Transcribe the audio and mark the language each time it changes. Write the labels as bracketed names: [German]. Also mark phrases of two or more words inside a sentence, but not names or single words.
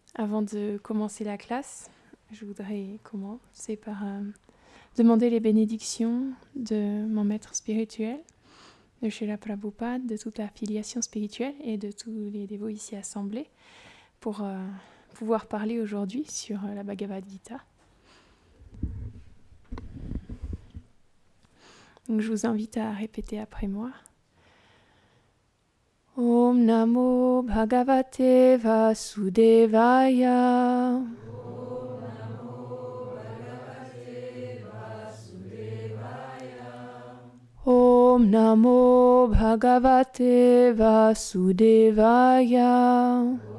[French] Avant de commencer la classe, je voudrais commencer par demander les bénédictions de mon maître spirituel, de Srila Prabhupada, de toute la filiation spirituelle et de tous les dévots ici assemblés pour pouvoir parler aujourd'hui sur la Bhagavad Gita. Donc je vous invite à répéter après moi. [Sanskrit] ॐ नमो भगवते वासुदेवाय. ॐ नमो भगवते वासुदेवाय.